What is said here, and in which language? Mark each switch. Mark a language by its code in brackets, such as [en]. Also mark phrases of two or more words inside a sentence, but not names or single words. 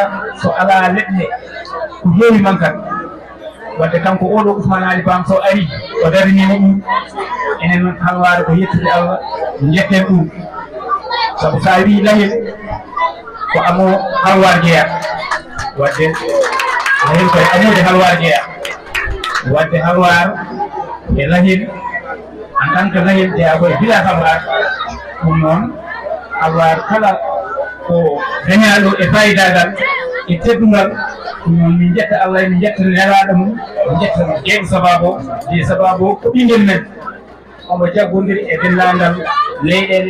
[ff] so alaa leɗɗe ko heewi man kan wadde kanko oɗo Ousmane Ali Bam so ari o darinima ɗum enen Halwar ko yettude Allah jetten ɗum sabu sa wi lahel ko amo Halwar jeeya wadde lahel koye amude Halwar jeeya wadde Halwar e lahel [fr] en tant que [ff] lahel jeeya koye village Halwar ɗum noon Halwar kala ko dañaɗo e fayidagal e teddungal ɗum noon min jetta Allah min jetta nelaɗo mum min jetta jeeɗo sababu je sababu ko ɓingel men omo jaggodiri e dendagal leyɗele